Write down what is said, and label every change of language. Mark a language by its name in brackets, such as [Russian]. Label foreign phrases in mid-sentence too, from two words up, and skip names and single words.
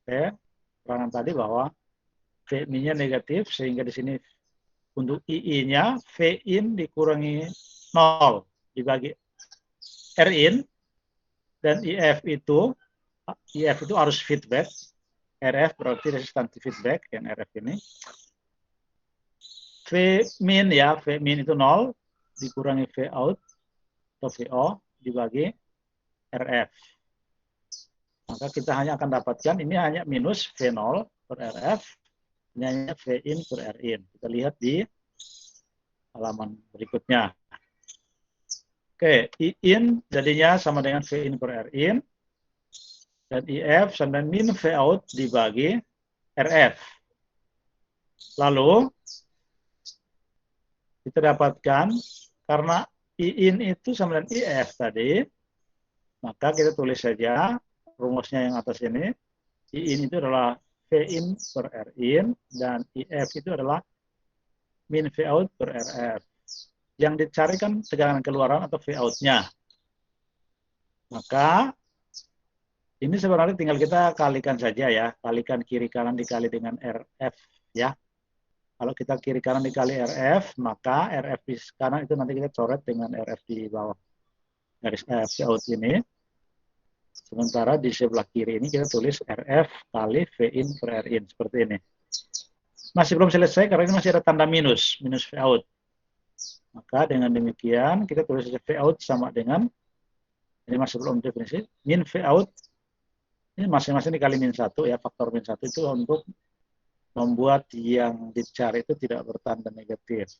[Indonesian] Keterangan tadi bahwa V-min-nya negatif, sehingga di sini untuk II-nya V in dikurangi 0 dibagi R in, dan IF itu arus feedback, RF berarti [English] resistance feedback [Indonesian] yang RF ini. V min ya, V min itu 0 dikurangi V out atau VO dibagi RF. Maka kita hanya akan dapatkan ini hanya minus V0 per RF, ini hanya V in per R in. Kita lihat di halaman berikutnya. Oke, I in jadinya sama dengan V in per R in, dan IF sama dengan min V out dibagi RF. Lalu kita dapatkan karena I in itu sama dengan IF tadi, maka kita tulis saja rumusnya yang atas ini. I in itu adalah V in per R in, dan IF itu adalah min V out per RF. Yang dicari kan tegangan keluaran atau V out-nya. Maka ini sebenarnya tinggal kita kalikan saja ya, kalikan kiri kanan dikali dengan RF ya. Kalau kita kiri kanan dikali RF, maka RF di kanan itu nanti kita coret dengan RF di bawah garis V out ini. Sementara di sebelah kiri ini kita tulis RF kali V in per R in seperti ini. Masih belum selesai karena ini masih ada tanda minus, minus V out. Maka dengan demikian kita tulis V out sama dengan, ini masih belum definisi, min V out, ini masing-masing dikali min 1 ya, faktor min 1 itu untuk membuat yang dicari itu tidak bertanda negatif.